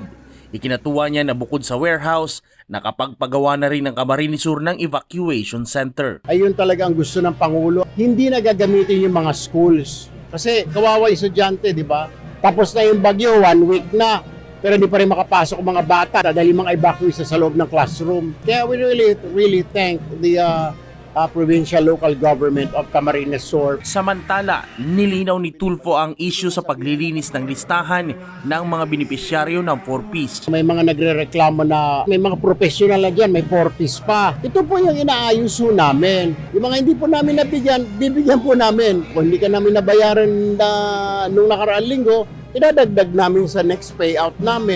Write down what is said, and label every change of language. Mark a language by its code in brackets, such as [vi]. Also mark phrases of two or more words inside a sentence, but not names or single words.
[tl] Ikinatuwa niya na bukod sa warehouse, nakapagpagawa na rin ng Camarines Sur ng evacuation center. Ayun talaga ang gusto ng Pangulo. Hindi na gagamitin yung mga schools. Kasi kawawa estudyante, di ba? Tapos na yung bagyo, 1 week na. Pero hindi pa rin makapasok ang mga bata dahil mga evacuees sa loob ng classroom. [en] Kaya we really thank the provincial local government of Camarines Sur. [tl] Samantala, nilinaw ni Tulfo ang issue sa paglilinis ng listahan ng mga benepisyaryo ng 4-piece. May mga nagrereklamo na may mga professional na dyan, may 4-piece pa. Ito po yung inaayos po namin. Yung mga hindi po namin nabigyan, bibigyan po namin. Kung hindi ka namin nabayaran na nung nakaraang linggo, idadagdag namin sa [en] next payout [tl] namin.